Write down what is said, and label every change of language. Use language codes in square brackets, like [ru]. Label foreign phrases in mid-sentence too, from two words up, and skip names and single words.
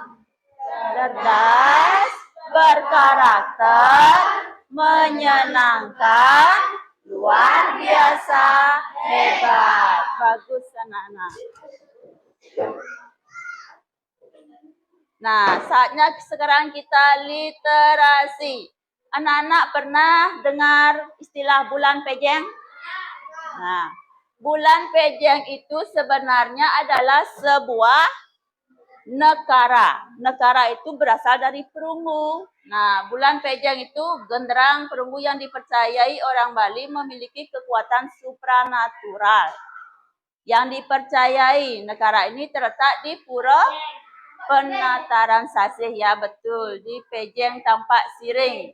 [id] cerdas, berkarakter, menyenangkan, luar biasa, hebat. Bagus anak-anak. Nah, saatnya sekarang kita literasi. Anak-anak pernah dengar istilah bulan pejeng? Nah, bulan pejeng itu sebenarnya adalah sebuah negara. Negara itu berasal dari perunggu. Nah, bulan pejeng itu genderang perunggu yang dipercayai orang Bali memiliki kekuatan supranatural. Yang dipercayai negara ini terletak di Pura Penataran Sasih, ya betul, di Pejeng Tampak Siring.